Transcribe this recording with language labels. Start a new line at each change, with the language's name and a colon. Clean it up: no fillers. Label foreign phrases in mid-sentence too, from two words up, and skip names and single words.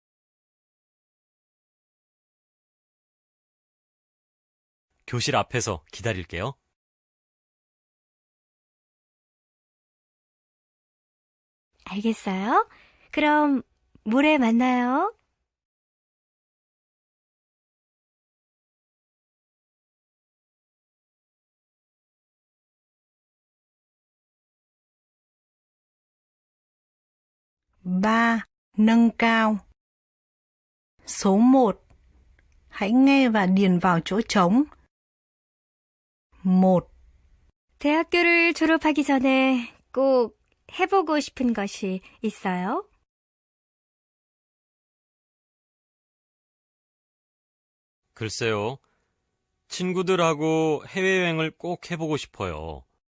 Korean: 교실 앞에서 기다릴게요. 알겠어요? 그럼 모레 만나요.
Vietnamese: Ba. Nâng cao. Số 1. Hãy nghe và điền vào chỗ trống. 1,
Korean: 대학교를 졸업하기 전에 꼭 해보고 싶은 것이 있어요? 글쎄요. 친구들하고 해외여행을 꼭 해보고 싶어요.